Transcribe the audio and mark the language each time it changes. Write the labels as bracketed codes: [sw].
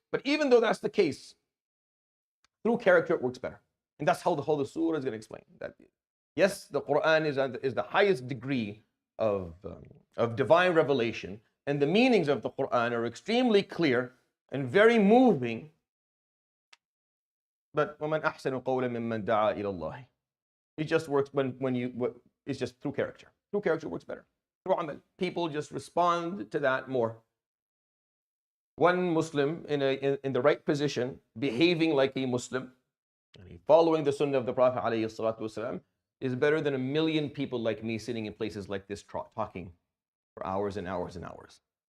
[en] But even though that's the case, through character it works better. And that's how the whole surah is going to explain that. Yes, the Quran is the highest degree of divine revelation, and the meanings of the Quran are extremely clear and very moving. [ar] But وَمَنْ أَحْسَنُ قَوْلًا مِمَّنْ دَعَا إِلَى اللَّهِ. [en] It just works it's just through character. Through character works better. People just respond to that more. One Muslim in the right position, behaving like a Muslim, following the Sunnah of the Prophet ﷺ, is better than 1 million people like me sitting in places like this talking for hours and hours and hours.